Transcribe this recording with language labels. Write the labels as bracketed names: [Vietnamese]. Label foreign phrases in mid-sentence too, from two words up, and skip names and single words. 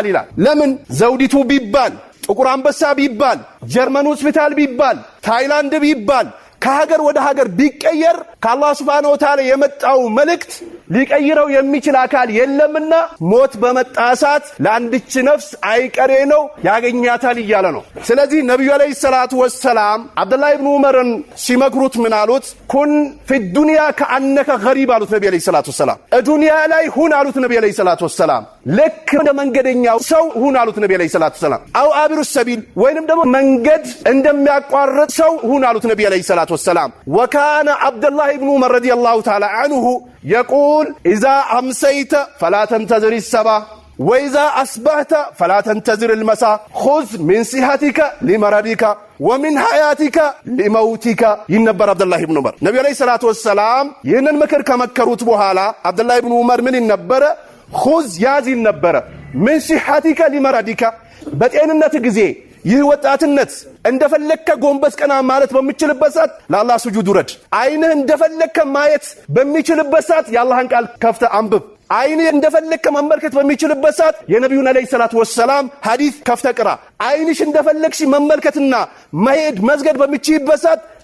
[Amharic] ይላል። ለምን ዘውዲቱ ቢባል ጥቁር አንበሳ ቢባል ጀርመን ሆስፒታል ቢባል ታይላንድ ቢባል ከሀገር ወደ ሀገር ቢቀየር ከአላህ [Arabic] سبحانه وتعالى [Amharic] የመጣው መልእክት ሊቀይረው የሚችል አካል የለምና ሞት በመጣሳት ለአንድች ነፍስ አይቀሬ ነው ያገኛታል ይያለ ነው። ስለዚህ ነብዩ [Arabic] عليه الصلاة والسلام [Amharic] አብዱላህ ኢብኑ ዑመርን ሲመክሩት ምን አሉት? [Arabic] كن في الدنيا كأنك غريب [Amharic] አሉት ነብዩ [Arabic] عليه الصلاة والسلام። [Amharic] ዱንያ ላይ ሁን አሉት ነብዩ [Arabic] عليه الصلاة والسلام። [Amharic] ልክ እንደ መንገደኛው ሰው ሁን አሉት ነብዩ [Arabic] عليه الصلاة والسلام። أو عابر سبيل [Amharic] ወይንም ደግሞ መንገድ እንደሚያቋርጥ ሰው ሁን አሉት ነብዩ [Arabic] عليه الصلاة والسلام። وكان عبد الله بن عمر رضي الله تعالى عنه يقول إذا أمسيت فلا تنتظر الصباح وإذا أصبحت فلا تنتظر المساء خذ من صحتك لمرضك ومن حياتك لموتك ينبر عبد الله بن عمر نبي عليه الصلاة [Amharic] والسلام ይህንን ምክር ከመከሩት በኋላ عبد الله بن عمر ምን ይነበረ خذ ያዝ ይነበረ [Arabic] من صحتك لمرضك [Amharic] በጤንነት ጊዜ ይህ ወጣትነት እንደፈለከ ጎንበስ ቀና ማለት በሚችልበት ሰዓት ለአላህ ስጁድ ውረድ። አይንህ እንደፈለከ ማየት በሚችልበት ሰዓት የአላህን ቃል ከፍተ አንብብ። አይንህ እንደፈለከ መመልከት በሚችልበት ሰዓት የነብዩን [Arabic] عليه الصلاة والسلام [Amharic] ሐዲስ ከፍተ ቅራ። አይንሽ እንደፈለክሽ መመልከትና መሄድ መስገድ በሚችልበት ሰዓት